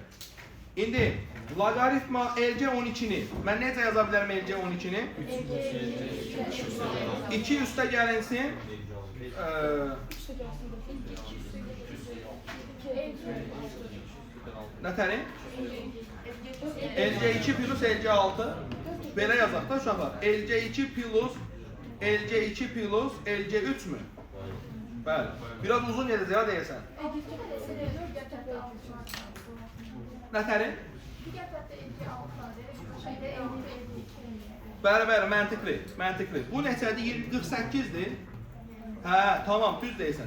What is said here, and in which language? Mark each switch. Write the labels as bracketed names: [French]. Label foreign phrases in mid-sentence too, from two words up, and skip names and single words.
[Azerbaijani] İndi logaritma LC 12'ni mən necə yaza bilərəm LC 12'ni? 2 üstə gəlinsin. Nətəri? LC 2 plus LC 6. Belə yazaq da uşaqlar. LC 2 plus LC 2 plus LC 3 mü? Bəli. Biraz uzun gedəcək ya deyəsən. Nətəri? Bəli, məntiqli. Bu neçədir? 48'dir. Hə, tamam, düz deyirsən.